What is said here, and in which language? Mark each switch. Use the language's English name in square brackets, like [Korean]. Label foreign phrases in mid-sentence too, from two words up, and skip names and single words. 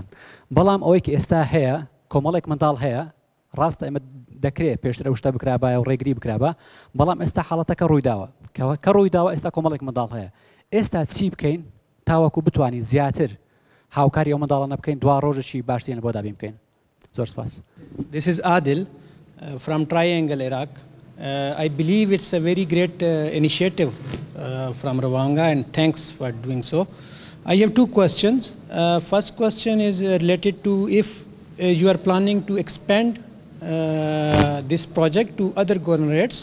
[Central Kurdish] بەڵام ئەوەی کە ئێستا هەیە کۆمەڵێک منداڵ هەیە ڕاستە ئێمە دەکرێت پێشتر ئەو شتە بکرابە و ڕێگری بکرابە بەڵام ئێستا حاڵەتەکە ڕوویداوە کە ڕوویداوە ئێستا کۆمەڵێک منداڵ هەیە ئێستا چی بکەین تاوەکو بتوانین زیاتر هاوکاری ئەو منداڵانە بکەین دوا ڕۆژێکی باشترین بۆ دابین بکەین. زۆر سپاس. [English] This is Adil from Triangle Iraq. I believe it's a very great initiative from Rawanga and thanks for doing so. I have two questions. First question is related to if you are planning to expand this project to other governorates.